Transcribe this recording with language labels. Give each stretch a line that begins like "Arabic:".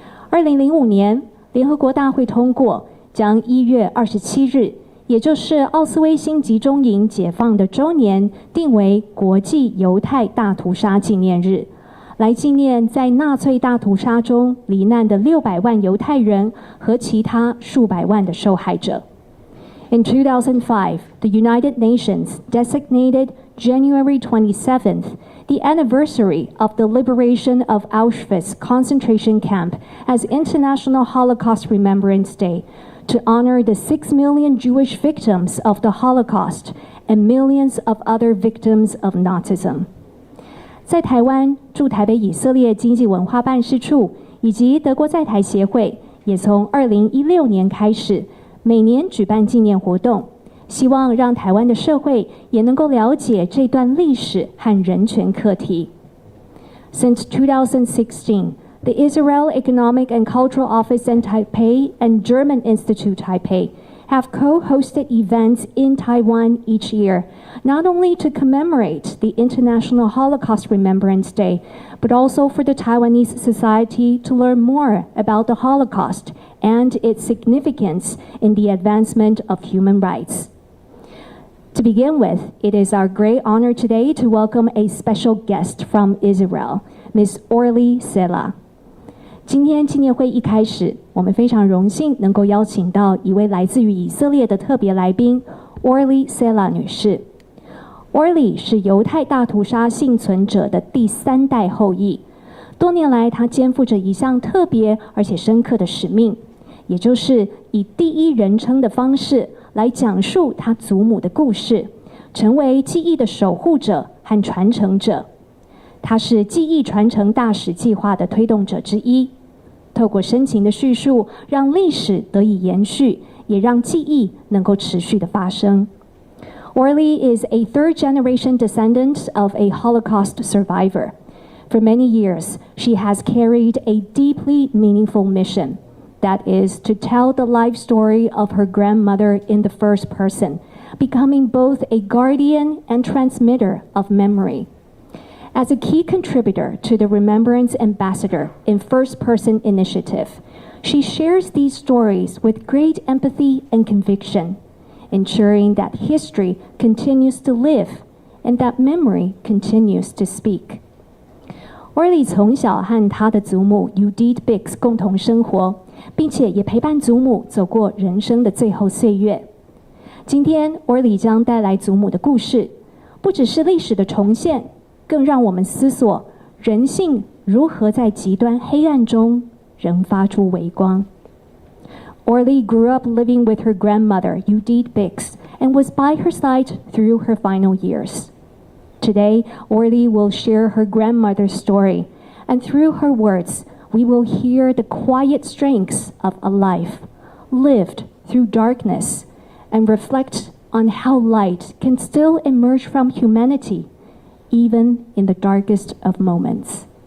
Chinese: 2005年，联合国大会通过将1月27日，也就是奥斯威辛集中营解放的周年，定为国际犹太大屠杀纪念日，来纪念在纳粹大屠杀中罹难的600万犹太人和其他数百万的受害者。
English: In 2005, the United Nations designated January 27th the anniversary of the liberation of Auschwitz concentration camp as International Holocaust Remembrance Day to honor the 6 million Jewish victims of the Holocaust and millions of other victims of Nazism.
Chinese: 在台湾驻台北以色列经济文化办事处以及德国在台协会也从2016年开始每年举办纪念活动，希望让台湾的社会也能够了解这段历史和人权课题。
English: Since 2016, The Israel Economic and Cultural Office in Taipei and German Institute Taipei have co-hosted events in Taiwan each year, not only to commemorate the International Holocaust Remembrance Day, but also for the Taiwanese society to learn more about the Holocaust and its significance in the advancement of human rights. To begin with, it is our great honor today to welcome a special guest from Israel, Ms. Orly Sella.
Chinese: 今天纪念会一开始，我们非常荣幸能够邀请到一位来自于以色列的特别来宾 Orly Sella 女士。 Orly 是犹太大屠杀幸存者的第3代后裔，多年来她肩负着一项特别而且深刻的使命，也就是以第一人称的方式来讲述她祖母的故事，成为记忆的守护者和传承者。她是记忆传承大使计划的推动者之一。透过深情的叙述，让历史得以延续，也让记忆能够持续的发生。
English: Orly is a third-generation descendant of a Holocaust survivor. For many years, she has carried a deeply meaningful mission. That is to tell the life story of her grandmother in the first person, becoming both a guardian and transmitter of memory. As a key contributor to the Remembrance Ambassador in First Person Initiative, she shares these stories with great empathy and conviction, ensuring that history continues to live and that memory continues to speak.
Chinese: Orly 从小和她的祖母 Judith Bix 共同生活，并且也陪伴祖母走过人生的最后岁月。今天 Orly 将带来祖母的故事，不只是历史的重现，更让我们思索人性如何在极端黑暗中仍发出微光。
English: Orly grew up living with her grandmother, Judith Bix, and was by her side through her final years. Today, Orly will share her grandmother's story, and through her words, we will hear the quiet strengths of a life lived through darkness and reflect on how light can still emerge from humanity, even in the darkest of moments.